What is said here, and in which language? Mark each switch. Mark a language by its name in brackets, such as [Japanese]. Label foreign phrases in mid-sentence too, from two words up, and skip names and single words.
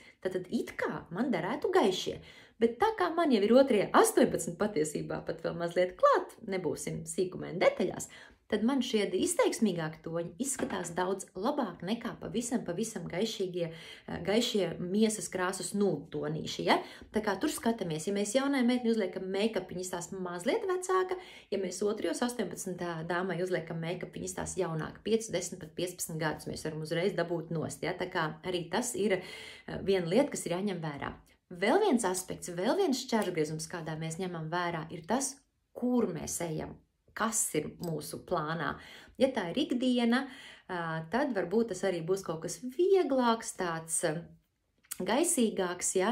[Latvian] Tad it kā man derētu gaišie. Bet tā kā man jau ir otrie 18 patiesībā pat vēl mazliet klāt, nebūsim sīkumēni detaļās, tad man šie izteiksmīgāki toņi izskatās daudz labāk nekā pavisam gaišie miesas krāsas nultonīši. Ja? Tā kā tur skatāmies, ja mēs jaunai meitni uzliekam make-up, viņa tās mazliet vecāka, ja mēs otrajos 18 dāmai uzliekam make-up, viņa tās jaunāka, 5, 10, pat 15 gadus mēs varam uzreiz dabūt nost. Ja? Tā kā arī tas ir viena lieta, kas ir jāņem vērā. Vēl viens aspekts, vēl viens šķērsgriezums, kādā mēs ņemam vērā, ir tas, kur mēs ejam. Kas ir mūsu plānā. Ja tā ir ikdiena, tad varbūt tas arī būs kaut kas vieglāks, tāds gaisīgāks, ja?